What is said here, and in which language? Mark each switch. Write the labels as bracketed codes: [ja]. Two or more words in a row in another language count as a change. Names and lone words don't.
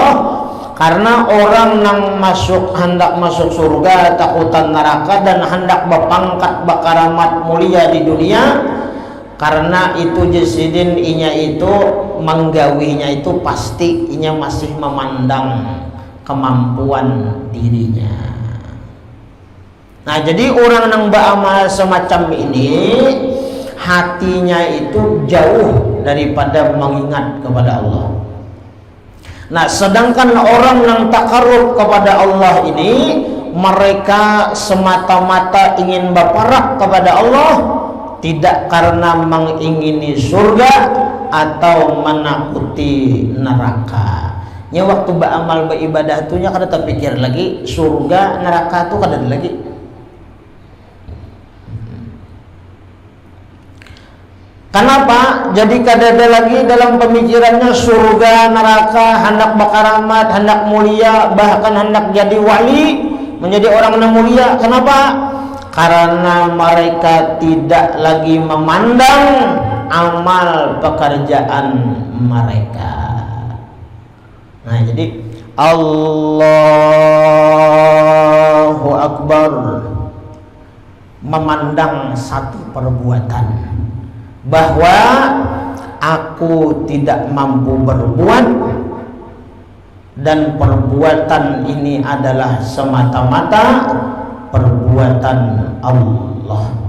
[bjn] Karena orang nang hendak masuk surga, takutan neraka dan hendak berpangkat bakaramat mulia di dunia, karena itu jasidin inya itu menggawinya itu pasti inya masih memandang kemampuan dirinya. [id] Nah, jadi orang yang beramal semacam ini hatinya itu jauh daripada mengingat kepada Allah. Nah, sedangkan orang yang takarrub kepada Allah ini mereka semata-mata ingin berparak kepada Allah, tidak karena mengingini surga atau menakuti neraka. [bjn] Nya waktu beramal beribadah tu nya kada terpikir lagi surga neraka tu kada lagi. [id] Kenapa? [bjn] Jadi kada ada lagi dalam pemikirannya surga neraka, hendak bakaramat, hendak mulia, bahkan hendak jadi wali, [id] menjadi orang yang mulia. Kenapa? Karena mereka tidak lagi memandang amal pekerjaan mereka. Nah, jadi Allahu Akbar memandang satu perbuatan bahwa aku tidak mampu berbuat dan perbuatan ini adalah semata-mata perbuatan Allah.